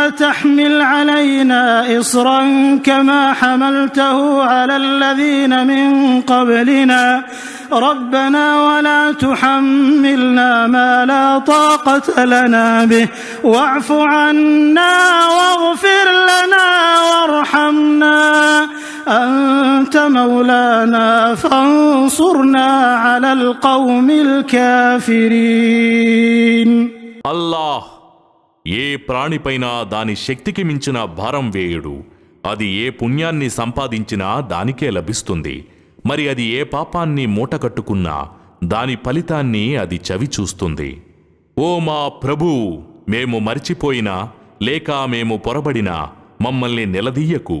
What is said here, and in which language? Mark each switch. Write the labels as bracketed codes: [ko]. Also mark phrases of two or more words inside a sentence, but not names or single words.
[ar] تحمل علينا إصرا كما حملته على الذين من قبلنا ربنا ولا تحملنا ما لا طاقة لنا به واعف عنا واغفر لنا وارحمنا أنت مولانا فانصرنا على القوم الكافرين. [te] అల్లాహ్ ఏ ప్రాణిపైనా దాని శక్తికి మించిన భారం వేయుడు. అది ఏ పుణ్యాన్ని సంపాదించినా దానికే లభిస్తుంది. మరి అది ఏ పాపాన్ని మూటకట్టుకున్నా దాని ఫలితాన్ని అది చవిచూస్తుంది. ఓ మా ప్రభూ, మేము మరిచిపోయినా లేక మేము పొరబడినా మమ్మల్ని నిలదీయకు.